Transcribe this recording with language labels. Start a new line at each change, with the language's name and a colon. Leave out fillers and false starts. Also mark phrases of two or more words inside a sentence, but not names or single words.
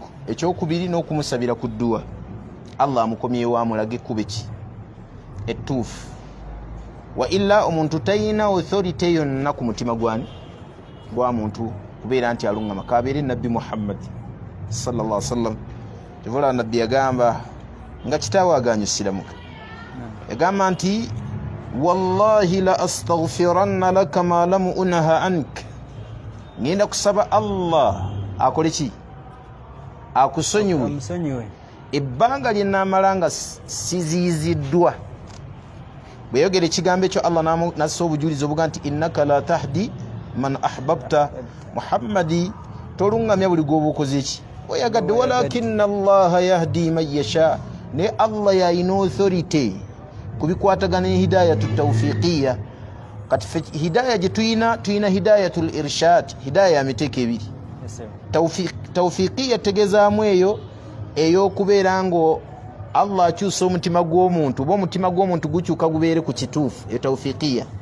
Ganda: Ekyokubiri n'okumusabira ku dduwa Allah amukomyewo amulage ekkube ki ettuufu wa illa omuntu tayina authority yonna ku mutima gwa muntu kubeera nti alungama kabeere nabbi Muhammad
Arabic: صلى الله عليه وسلم
Ganda: kivola nabbi yagamba nga kitaawe aganya osiramuka yagamba nti
Arabic: والله لأستغفرن لك ما لم أنه عنك
Ganda: ngenda kusaba Allah akole ki akusonyiwe ebbanga lye naamala nga siziyiziddwa bwe yogera ekigambo ekyo Allah nassa obujulizi obuga nti
Arabic: إنك لا تهدي من أحببت
Ganda: Muhammadi tolungamya buli gwoba okoze eki oyagadde
Arabic: ولكن الله يهدي من يشاء
Ganda: ne Allah yalina authority kubikwatagana
Arabic: هداية توفيقية
Ganda: kati hidaya gye tuyina
Arabic: هداية الإرشاد
Ganda: hidaya ya miteeko ebiri tawfiqiya tegezaamu eyo ey'okubeera ngo Allah akyusa omutima gw'omuntu oba omutima gw'omuntu gukyuka gubeere ku kituufu eyo tawfiqiya